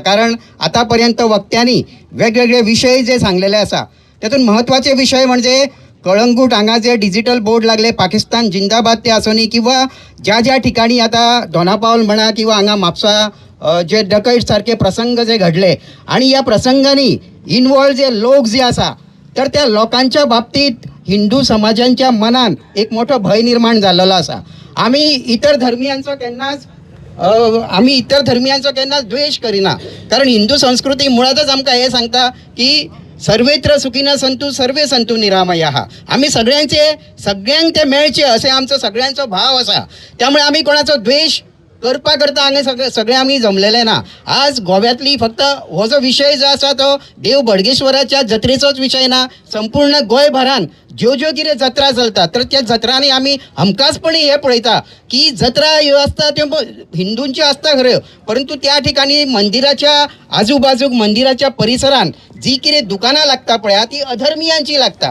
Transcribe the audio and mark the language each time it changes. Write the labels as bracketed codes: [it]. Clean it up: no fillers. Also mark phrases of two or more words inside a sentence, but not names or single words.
[mr] कारण आतापर्यंत वक्त्यांनी वेगवेगळे विषय जे सांगलेले आसा तातूंत महत्वाचे विषय म्हणजे कळंगूट हांगा जे [en] digital board [mr] लागले, [hi] पाकिस्तान जिंदाबाद [mr] ते आसोनी किंवा ज्या ज्या ठिकाणी आता दोनापावल म्हणा किंवा हांगा म्हापसा जे डकैत सारखे प्रसंग जे घडले आणि या प्रसंगांनी इन्वॉल्व जे लोक जे आसा तर त्या लोकांच्या बाबतीत हिंदू समाजांच्या मनान एक मोठो भय निर्माण जाल्लो आसा. [kok] आम्ही इतर धर्मियांचो केन्नाच द्वेष करिना. कारण हिंदू संस्कृती मुळातच आमकां हे सांगता की [sa] सर्वेत्र सुखिनः सन्तु सर्वे सन्तु निरामयाः. [kok] आम्ही सगळ्यांक ते मेळचे असे आमचो सगळ्यांचो भाव आसा. त्यामुळे आम्ही कोणाचो द्वेष करता हांगा सगळे आम्ही जमलेले ना. आज गोव्यातली फक्त हो जो विशय जो आसा तो देव बोडगेश्वराच्या जत्रेचोच विशय ना. संपूर्ण गोंयभरान ज्यो कितें जत्रा चलता तर त्या जत्रांनी आमी हमखासपणी हे पळयता की जत्रा ह्यो आसता त्यो हिंदूंच्यो आसता खऱ्यो परंतु त्या ठिकाणी मंदिराच्या आजूबाजूक मंदिराच्या परिसरान जी कितें दुकानां लागता पळय ती अधर्मियांची लागता.